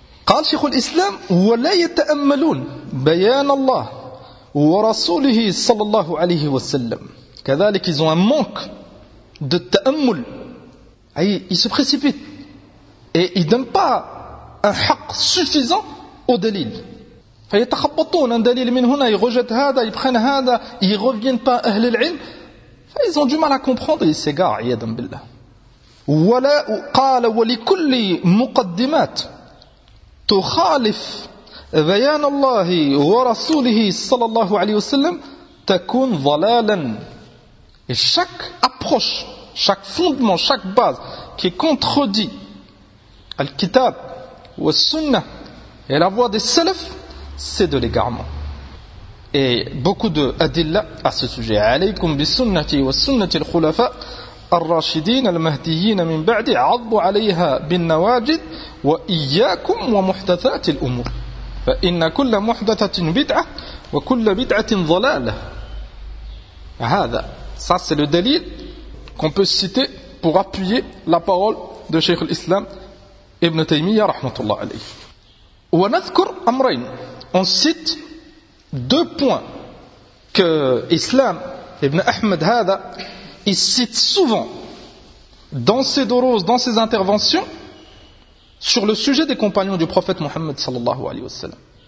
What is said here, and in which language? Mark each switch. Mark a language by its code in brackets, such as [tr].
[ar] قال شيخ الإسلام ولا يتأملون بيان الله ورسوله صلى الله عليه وسلم. [fr] كذلك ils ont un manque de تأمل. Ils se précipitent. Et ils donnent pas un حق suffisant au دليل. فيتخبطون un دليل [ar] من هنا, [fr] ils rejettent هذا, ils prennent هذا, ils reviennent pas أهل العلم. Ils ont du mal à comprendre et ils s'égarent, يدن بالله. [ar] ولا قال ولكل مقدمات تخالف بيان الله ورسوله صلى الله عليه وسلم تكون ضلالا. [fr] Et chaque approche, chaque fondement, chaque base qui contredit le kitab ou la sunna et la voie des salaf, c'est de l'égarement. Et beaucoup de adilla à ce sujet. [ar] عليكم بسنتي وسنه الخلفاء الراشدين المهديين من بعد عضوا عليها بالنواجذ وإياكم ومحدثات الأمور فإن كل محدثة بدعة وكل بدعة ضلالة. [fr] هذا ça c'est le دليل qu'on peut citer pour appuyer la parole de شيخ الإسلام ابن تيمية [ar] رحمة الله عليه. ونذكر أمرين, [fr] on cite deux points que إسلام ابن أحمد هذا il cite souvent dans ses dorous, dans ses interventions sur le sujet des compagnons du prophète Mohammed sallallahu alayhi wa sallam.